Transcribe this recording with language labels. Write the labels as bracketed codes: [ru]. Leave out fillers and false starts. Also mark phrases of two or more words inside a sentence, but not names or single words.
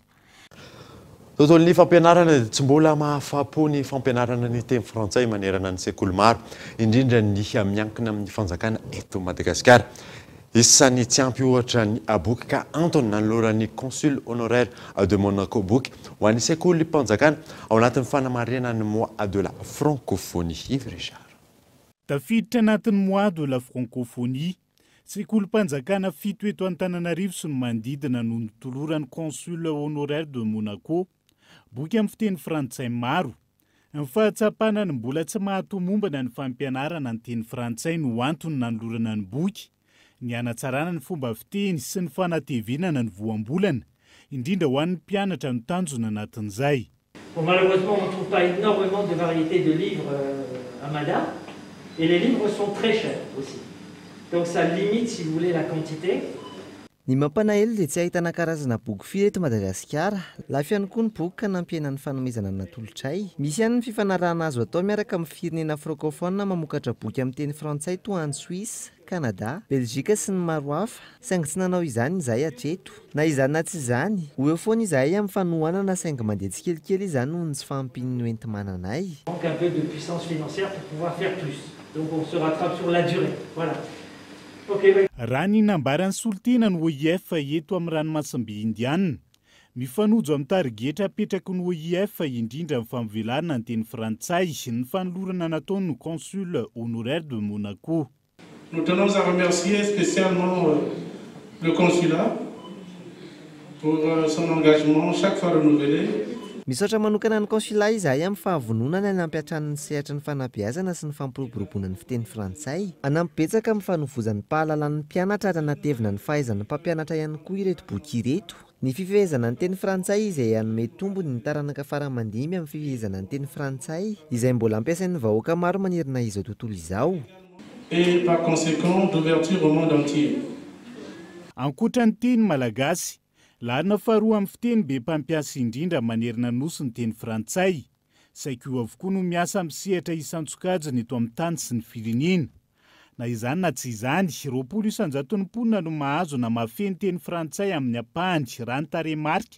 [mg] Tontolon'ny fampianarana tsy mbola mahafapo ny fampianarana ny teny frantsay manerana ny sekoly maro indrindra ny miankina amin'ny fanjakana eto Madagasikara. Isan'ny tsy ampy ohatra ny aboky ka antony nanoloran'ny [fr] consul honoraire de Monaco [mg] boky ho an'ny sekoly mpanjakana ao anatin'ny fanamarena ny [fr] mois de la francophonie. [mg] Yves Richard. Tafiditra anatin'ny [fr] mois de la francophonie [mg] Sekolim-panjakana 7 eto Antananarivo sy ny manodidina no nitolorany [fr] consul honoraire de Monaco [mg] boky amin'ny fiteny frantsay maro. Ny fahatsapana ny mbola tsy mahatomombana ny fampianarana ny teny frantsay no antony nanolorana ny boky, ny hanatsarana ny fomba fiteny sy ny fanatevenana ny voambolana, indrindra ho an'ny mpianatra no tanjona anatin'izay. [fr] Bon, malheureusement, on ne trouve pas énormément de variétés de livres à Mada, et les livres sont très chers aussi. Donc ça limite, si vous voulez, la quantité. [mg] Ny mampalahelo dia tsy ahitana karazana boky firy eto Madagasikara. Lafo ihany koa ny boky ka nampiana ny fanomezana ny natolotray. Misy ihany ny fifanarahana azo atao miaraka amin'ny firenena francophone mamokatra boky amin'ny teny frantsay toa any Suisse, Canada, Belgique sy ny maro hafa. Saingy tsy nanao izany izahay hatreto. Na izany na tsy izany, ho eo foana izahay amin'ny fanohanana saingy mandeha tsikelikely izany noho ny tsy fahampin'ny hoenti-mananay. [fr] Manque un peu de puissance financière pour pouvoir faire plus. Donc on se rattrape sur la durée. Voilà. [mg] Raha ny nambaran'ny solotena ny OIF eto amin'ny ranomasimbe indiana, mifanojo amin'ny tarigetra apetraky ny OIF indrindra amin'ny famovelarana ny teny frantsay ny fanolorana nataony [fr] consul honoraire de Monaco. Nous tenons à remercier spécialement le consulat pour son engagement chaque fois renouvelé. [mg] Misaotra manokana ny consulat izahay amin'ny fahavononana ny ampiatran'ny sehatra ny fanabeazana sy ny fampiroboroboana ny fiteny frantsay. Anampibetsaka amin'ny fanovozan'ny pahalalan'ny mpianatra ary anatevina ny fahaizan'ny mpampianatra ihany koa ireto boky ireto. Ny fifehezana ny teny frantsay izay hanome tombony ny taranaka faramandimy amin'ny fifehezana ny teny frantsay izay mbola ampiasain'ny vahoaka maro manerina izao tontolo izao. [fr] Et par conséquent d'ouverture au monde entier. [mg] Ankoatran'ny teny malagasy, larina faharoa amin'ny fiteny be mpampiasa indrindra manerina nosy ny teny frantsay, saika io avokoa no miasa amin'ny sehatra isan-tsokajiny eto amin'ny tany sy ny firenena. Na izany na tsy izany, 20,100 mponina no mahazo na mafeny teny frantsay amin'ny ampahany raha ny tarehimarika.